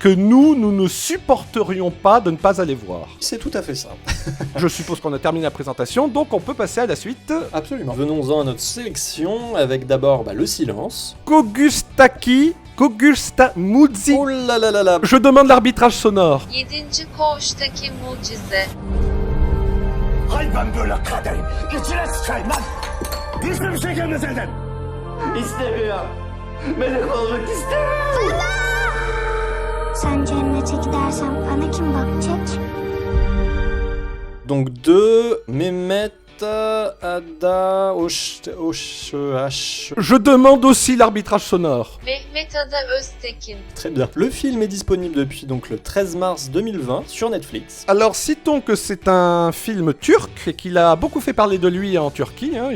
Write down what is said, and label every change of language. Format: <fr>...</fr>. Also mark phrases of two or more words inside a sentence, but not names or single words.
<fr>Que nous ne supporterions pas de ne pas aller voir. C'est tout à fait ça. Je suppose qu'on a terminé la présentation, donc on peut passer à la suite. Absolument. Venons-en à notre sélection, avec d'abord le silence. Kogusta Mudzi. Oh là là là là. Je demande l'arbitrage sonore. 7.</fr> <tr>koğuştaki mucize. Hay ben böyle kadeyim. İçine sıçayım lan. Hiçbir şey gelmez elden. İstemiyorum. Melek olmak istemiyorum. Sen cennete gidersen bana kim bakacak?</tr> <fr>Donc 2, Mehmet, Ada, H. Je demande aussi l'arbitrage sonore. Mehmet Ada Öztekin. Très bien. Le film est disponible depuis donc le 13 mars 2020 sur Netflix. Alors citons que c'est un film turc et qu'il a beaucoup fait parler de lui en Turquie, hein.</fr>